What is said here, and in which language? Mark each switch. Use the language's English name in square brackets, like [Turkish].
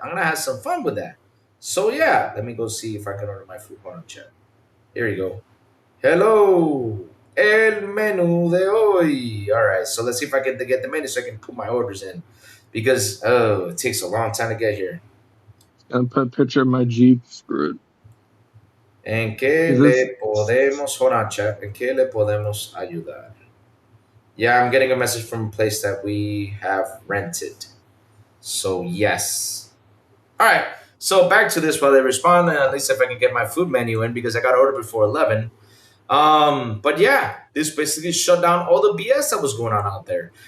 [English] I'm gonna have some fun with that. So yeah, let me go see if I can order my food. Hold on, chat. Here you go. [Spanish] Hello, el menú de hoy. [English] All right, so let's see if I can get the menu so I can put my orders in, because it takes a long time to get here. And put a picture of my Jeep. Screw it. [Spanish] ¿En qué le podemos, [English] hold on, chat, [Spanish] en qué le podemos ayudar? [English] Yeah, I'm getting a message from a place that we have rented. So yes. All right. So back to this while they respond, and at least if I can get my food menu in, because I got to order before 11. But yeah, this basically shut down all the BS that was going on out there.